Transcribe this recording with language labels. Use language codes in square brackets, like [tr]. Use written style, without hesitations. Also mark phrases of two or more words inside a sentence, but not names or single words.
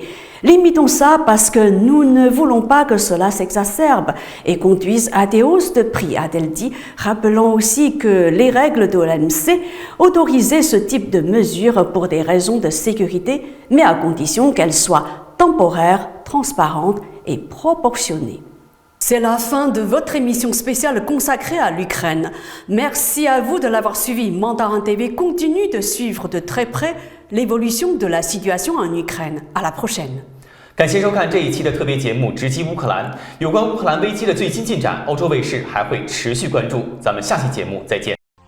[fr] Limitons ça parce que nous ne voulons pas que cela s'exacerbe et conduise à des hausses de prix, a-t-elle dit, rappelant aussi que les règles de l'OMC autorisaient ce type de mesures pour des raisons de sécurité, mais à condition qu'elles soient temporaires, transparentes et proportionnée. C'est la fin de votre émission spéciale consacrée à l'Ukraine. Merci à vous de l'avoir suivi. Mandarin TV continue de suivre de très près l'évolution de la situation en Ukraine. À la prochaine. [zh] 感谢收看这一期的特别节目《直击乌克兰》。有关乌克兰危机的最新进展，欧洲卫视还会持续关注。咱们下期节目再见。